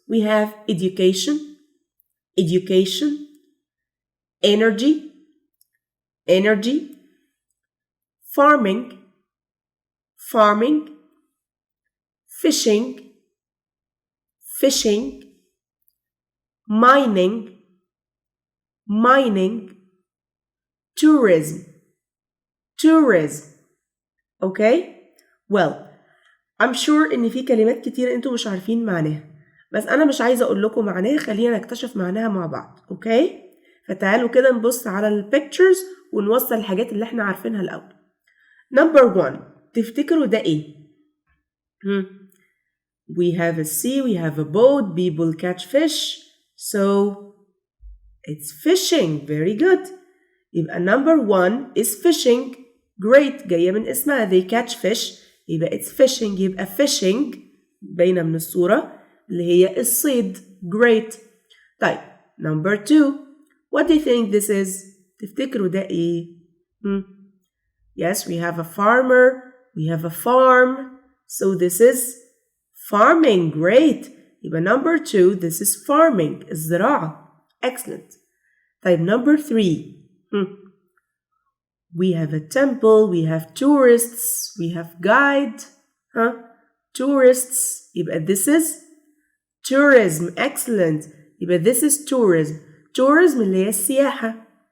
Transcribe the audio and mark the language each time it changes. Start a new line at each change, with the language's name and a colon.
English: We have education, education, energy, energy, farming, farming, fishing, fishing, mining, mining, tourism, tourism. Okay? Well, I'm sure
Arabic: إن في كلمات كتير أنتوا مش عارفين معناها، بس أنا مش عايزة أقول لكم معناها، خلينا نكتشف معناها مع بعض. Okay? فتعالوا كده نبص على البيكتشرز ونوصل الحاجات اللي احنا عارفينها الأول.
English: Number 1.
Arabic: تفتكروا ده إيه؟
English: We have a sea, we have a boat, people catch fish. So it's fishing. Very good. يبقى number 1 is fishing. Great.
Arabic: جاية من اسمها.
English: They catch fish. يبقى it's fishing.
Arabic: يبقى fishing باينة من الصورة اللي هي الصيد.
English: Great. طيب number 2. What do you think this is?
Arabic: تفتكروا ده ايه؟
English: Yes, we have a farmer. We have a farm. So this is farming. Great. يبقى number 2, this is farming.
Arabic: الزراعة.
English: Excellent. طيب number 3. We have a temple. We have tourists. We have guide. Tourists. يبقى this is tourism. Excellent. يبقى this is tourism.
Arabic: Tourism اللي هي السياحة.